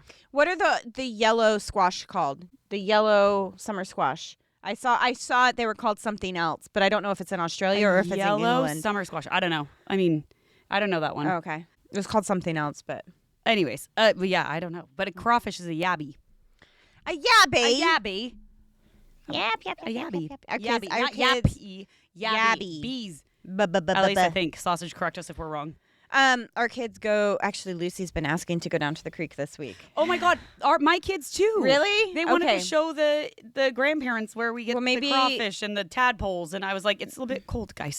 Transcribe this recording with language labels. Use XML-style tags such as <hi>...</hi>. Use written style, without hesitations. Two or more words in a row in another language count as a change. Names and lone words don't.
<en>What are the yellow squash called? The yellow summer squash. I saw it. They were called something else, but I don't know if it's in Australia or if it's in Yellow England. summer squash. I don't know. I mean, I don't know that one. Oh, okay. It was called something else, but Anyways, but yeah, I don't know. But a crawfish is a yabby. a yabby. A yabby. Yap, yap, A yap, yabby. yap, yap. Yabby. Our Not kids- yappy. Yabby. Bees. At At least I think. Sausage, correct us if we're wrong. Our kids go. Actually, Lucy's been asking to go down to the creek this week. Oh my God, my kids too. Really? They wanted Okay. to show the grandparents where we get Well, maybe- the crawfish and the tadpoles, and I was like, it's a little bit cold, guys.</en>